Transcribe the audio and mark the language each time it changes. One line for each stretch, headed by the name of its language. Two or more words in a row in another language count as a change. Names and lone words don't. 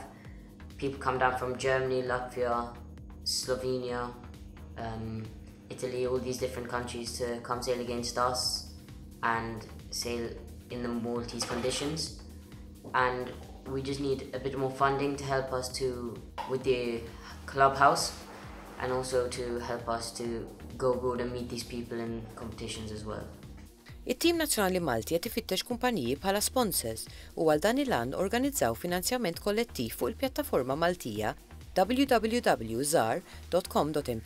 English: People come down from Germany, Latvia, Slovenia, Italy, all these different countries to come sail against us and sail in the Maltese conditions. And we just need a bit more funding to help us with the clubhouse, and also to help us to go abroad and meet these people in competitions as well.
Maltese: It-Tim Nazzjonali Malti qed ifittex kumpaniji bħala sponsors u għal dan il-għan organizzaw finanzjament kollettiv fuq il-pjattaforma Maltija www.zar.com.mt.